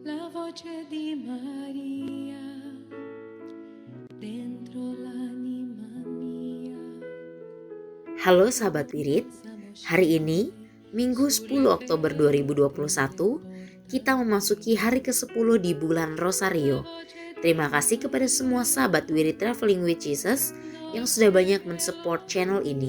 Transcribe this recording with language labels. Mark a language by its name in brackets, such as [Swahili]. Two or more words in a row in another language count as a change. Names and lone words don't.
[Italian] voce di Maria dentro l'anima mia. [Indonesian] Halo sahabat Wirid, hari ini Minggu 10 Oktober 2021 kita memasuki hari ke-10 di bulan Rosario. Terima kasih kepada semua sahabat Wirid Traveling with Jesus yang sudah banyak mensupport channel ini.